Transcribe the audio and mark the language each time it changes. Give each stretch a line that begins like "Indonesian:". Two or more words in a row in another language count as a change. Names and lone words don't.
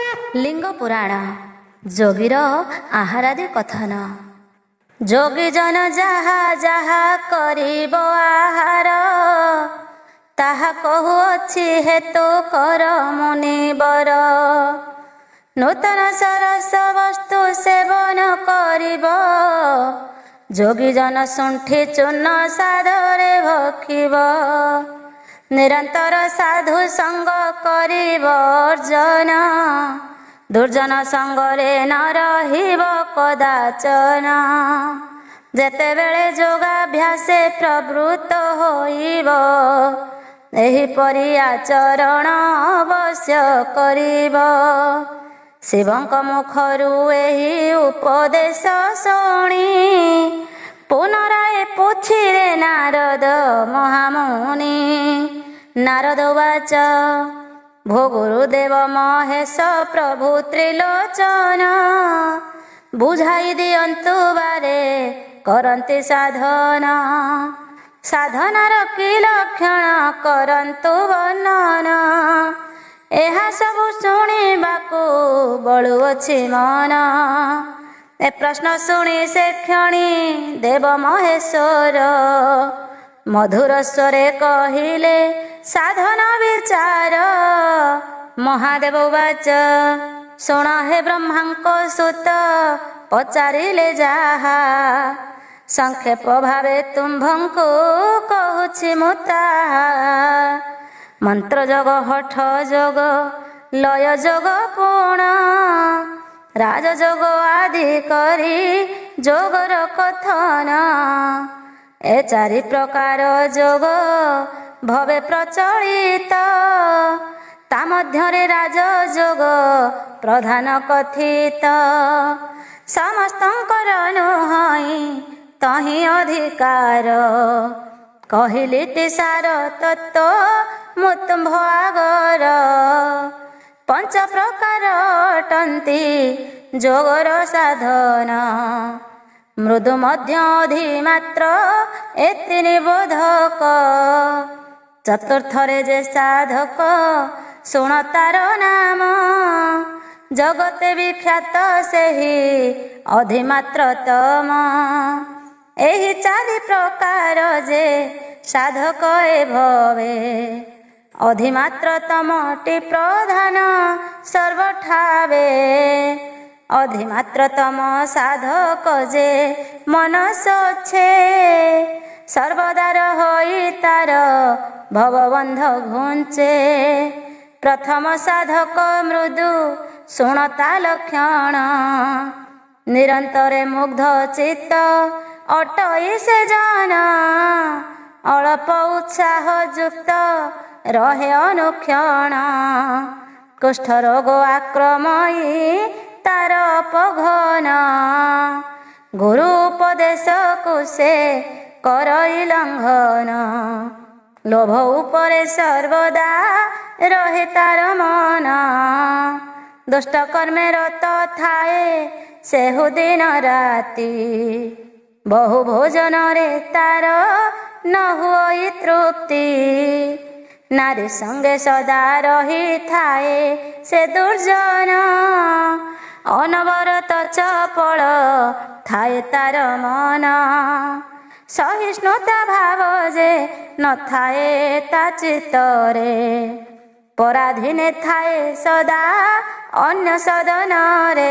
Odia: ଲିଙ୍ଗ ପୁରାଣ ଯୋଗୀର ଆହାରାଦି କଥନ। ଯୋଗୀ ଜନ ଯାହା ଯାହା କରିବ ଆହାର, ତାହା କହୁଅଛି ହେତୁ କର ମୁନିବର। ନୂତନ ସରସ ବସ୍ତୁ ସେବନ କରିବ, ଯୋଗୀ ଜନ ଶୁଣ୍ଠି ଚୂର୍ଣ୍ଣ ସାଦରେ ଭକ୍ଷିବ। ନିରନ୍ତର ସାଧୁ ସଙ୍ଗ କରିବ ଅର୍ଜନ, ଦୁର୍ଜନ ସଙ୍ଗରେ ନ ରହିବ କଦାଚନ। ଯେତେବେଳେ ଯୋଗାଭ୍ୟାସେ ପ୍ରବୃତ୍ତ ହୋଇବ, ଏହିପରି ଆଚରଣ ଅବଶ୍ୟ କରିବ। ଶିବଙ୍କ ମୁଖରୁ ଏହି ଉପଦେଶ ଶୁଣି, ପୁନରାୟ ପୁଛିଲେ ନାରଦ ମହାମୁନି। ନାରଦ ଉବାଚ ଭୋ ଗୁରୁଦେବ ମହେଶ ପ୍ରଭୁ ତ୍ରିଲୋଚନ, ବୁଝାଇ ଦିଅନ୍ତୁ ବାରେ କରନ୍ତି ସାଧନ। ସାଧନାର କି ଲକ୍ଷଣ କରନ୍ତୁ ବର୍ଣ୍ଣନ, ଏହା ସବୁ ଶୁଣିବାକୁ ବଳୁଅଛି ମନ। ଏ ପ୍ରଶ୍ନ ଶୁଣି ସେ କ୍ଷଣି ଦେବ ମହେଶ୍ୱର, ମଧୁର ସ୍ୱରେ କହିଲେ ସାଧନ ବିଚାର। ମହାଦେବ ଉବାଚ ଶୁଣ ହେ ବ୍ରହ୍ମାଙ୍କ ସୁତ, ପଚାରିଲେ ଯାହା। ସଂକ୍ଷେପ ଭାବେ ତୁମ୍ଭଙ୍କୁ କହୁଛି ମୁ ତାହା। ମନ୍ତ୍ର ଯୋଗ ହଠ ଯୋଗ ଲୟ ଯୋଗ ପୂର୍ଣ୍ଣ, ରାଜଯୋଗ ଆଦି କରି ଯୋଗର କଥନ। ଏ ଚାରି ପ୍ରକାର ଯୋଗ ଭବେ ପ୍ରଚଳିତ, ତା ମଧ୍ୟରେ ରାଜଯୋଗ ପ୍ରଧାନ କଥିତ। ସମସ୍ତଙ୍କର ନୁହଇ ତହିଁ ଅଧିକାର, କହିଲିତି ସାର ତତ୍ତ୍ୱ ମୁତୁମ୍ଭ ଆଗର। ପଞ୍ଚ ପ୍ରକାର ଅଟନ୍ତି ଯୋଗର ସାଧନ, ମୃଦୁ ମଧ୍ୟ ଅଧିମାତ୍ର ଏତି ନିବୋଧକ। ଚତୁର୍ଥରେ ଯେ ସାଧକ ଶୁଣ ତାର ନାମ, ଜଗତେ ବିଖ୍ୟାତ ସେହି ଅଧିମାତ୍ରତମ। ଏହି ଚାରି ପ୍ରକାର ଯେ ସାଧକ ଏ ଭବେ, ଅଧିମାତ୍ରତମଟି ପ୍ରଧାନ ସର୍ବଠାବେ। ଅଧିମାତ୍ରତମ ସାଧକ ଯେ ମନସ ଛେ, ସର୍ବଦାର ହୋଇ ତାର ଭବବନ୍ଧ ଘୁଞ୍ଚେ। ପ୍ରଥମ ସାଧକ ମୃଦୁ ଶୁଣତା ଲକ୍ଷଣ, ନିରନ୍ତରେ ମୁଗ୍ଧ ଚିତ୍ତ ଅଟଇ ସେ ଜନ। ଅଳ୍ପ ଉତ୍ସାହ ଯୁକ୍ତ ରହେ ଅନୁକ୍ଷଣ, କୁଷ୍ଠ ରୋଗ ଆକ୍ରମଇ ତାର ଅପଘନ। ଗୁରୁ ଉପଦେଶ କୁସେ କରଇ ଲଂଘନ, ଲୋଭ ଉପରେ ସର୍ବଦା ରହେ ତାର ମନ। ଦୁଷ୍ଟ କର୍ମେ ରତ ଥାଏ ସେହୁ ଦିନ ରାତି, ବହୁ ଭୋଜନ ରେ ତାର ନ ହୁଇ ତୃପ୍ତି। ନାରୀ ସଙ୍ଗେ ସଦା ରହି ଥାଏ ସେ ଦୁର୍ଜନ, ଅନବରତ ଚପଳ ଥାଏ ତାର ମନ। ସହିଷ୍ଣୁତା ଭାବ ଯେ ନ ଥାଏ ତା ଚିତ୍ତରେ, ପରାଧୀନେ ଥାଏ ସଦା ଅନ୍ୟ ସଦନ ରେ।